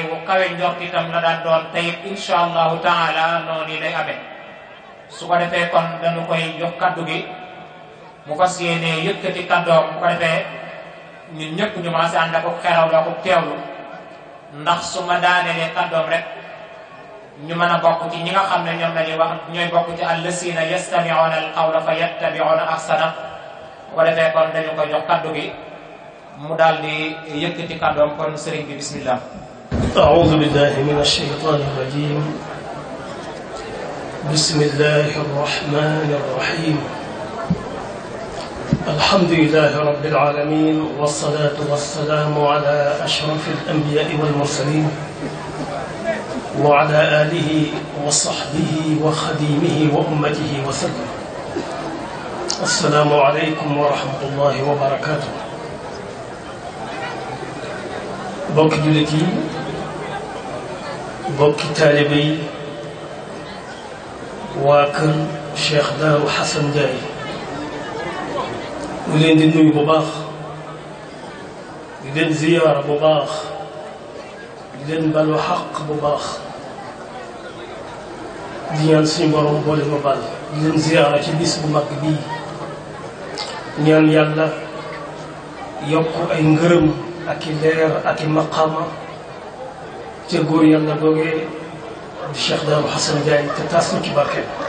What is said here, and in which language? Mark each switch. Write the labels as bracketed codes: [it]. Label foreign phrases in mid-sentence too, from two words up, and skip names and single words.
[wo] bu kawe njort itam la daan doon tey [ar] إن شاء الله تعالى [wo] noonu lay amee su ko defee kon dañu koy jox kaddu gi mu fas yéene yëkkati kaddoom bu ko defee ñun ñëpp ñu maase ànd ak xeraw la ko teewlu ndax su ma daanelee kaddoom rek ñu mën a bokk ci ñi nga xam ne ñoom la ñuy wax ñooy bokk ci [ar] الذين يستمعون القول فيتبعون أحسنه [wo] bu ko defee kon dañu koy jox kaddu gi mu daal di yëkkati kaddoom kon sëriñ bi bismillah. [ar] أعوذ بالله من الشيطان الرجيم بسم الله الرحمن الرحيم الحمد لله رب العالمين والصلاة والسلام على أشرف الأنبياء والمرسلين وعلى آله وصحبه وخديمه وأمته وسلم. السلام عليكم ورحمة الله وبركاته. [wo] bokki jullit yi bokki taalibe yi waa kër Cheikh Darou Hassane Ndiaye ñu leen di nuyu bu baax di leen ziyaara bu baax di leen balu xaq bu baax di ñaan suñu borom boole ma bal di leen ziyaara ci bis bu mag bii ñaan yàlla yokk ay ngërëm ak i leer ak i maqaama ca góor yàlla googee di Cheikh Darou Hassane Ndiaye te taas ñu ci barke